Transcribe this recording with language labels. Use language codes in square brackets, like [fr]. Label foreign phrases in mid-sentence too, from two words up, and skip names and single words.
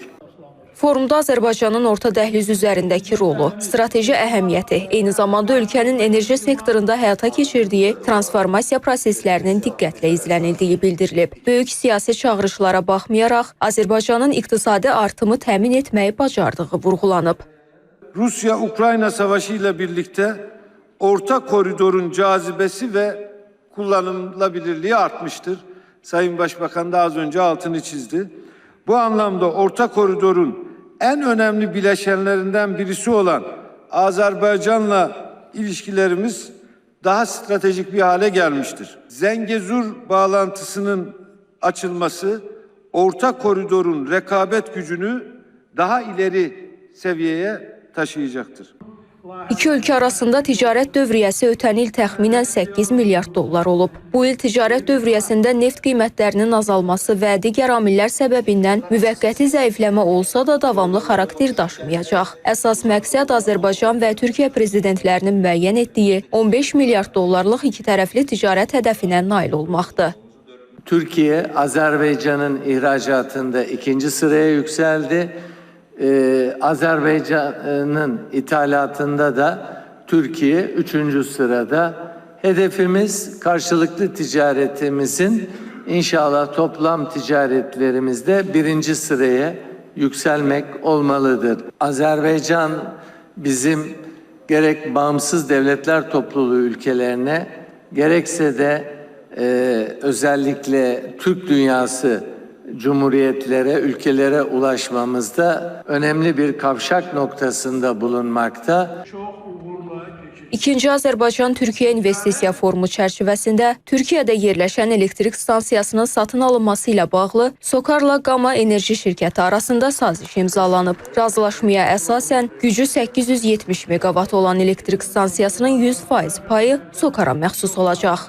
[az] Forumda Azərbaycanın orta dəhliz üzərindəki rolu, strateji əhəmiyyəti, eyni zamanda ölkənin enerji sektorunda həyata keçirdiyi transformasiya proseslərinin diqqətlə izlənildiyi bildirilib. Böyük siyasi çağırışlara baxmayaraq, Azərbaycanın iqtisadi artımı təmin etməyi bacardığı vurğulanıb. [tr] Rusya-Ukrayna savaşı ilə birlikte orta koridorun cazibesi ve kullanılabilirliği artmıştır. Sayın Başbakan da az önce altını çizdi. Bu anlamda orta koridorun en önemli bileşenlerinden birisi olan Azerbaycan'la ilişkilerimiz daha stratejik bir hale gelmiştir. Zengezur bağlantısının açılması orta koridorun rekabet gücünü daha ileri seviyeye taşıyacaktır. [az] İki ölkə arasında ticarət dövriyyəsi ötən il təxminən 8 milyard dollar olub. Bu il ticarət dövriyyəsində neft qiymətlərinin azalması və digər amillər səbəbindən müvəqqəti zəifləmə olsa da davamlı xarakter daşımayacaq. Əsas məqsəd Azərbaycan və Türkiyə prezidentlərinin müəyyən etdiyi 15 milyard dollarlıq ikitərəfli ticarət hədəfinə nail olmaqdır. [tr] Türkiye, Azerbaycan'ın ihracatında ikinci sıraya yükseldi. Azerbaycan'ın ithalatında da Türkiye 3. sırada. Hedefimiz karşılıklı ticaretimizin inşallah toplam ticaretlerimizde 1. sıraya yükselmek olmalıdır. Azerbaycan bizim gerek bağımsız devletler topluluğu ülkelerine gerekse de özellikle Türk dünyası cumhuriyetlere, ülkelere ulaşmamızda önemli bir kavşak noktasında bulunmakta. [az] İkinci Azərbaycan-Türkiyə investisiya forumu çərçivəsində Türkiyədə yerləşən elektrik stansiyasının satın alınması ilə bağlı Sokarla Gama Enerji şirkəti arasında saziş imzalanıb. Razılaşmaya əsasən gücü 870 meqavat olan elektrik stansiyasının 100% payı Sokara məxsus olacaq.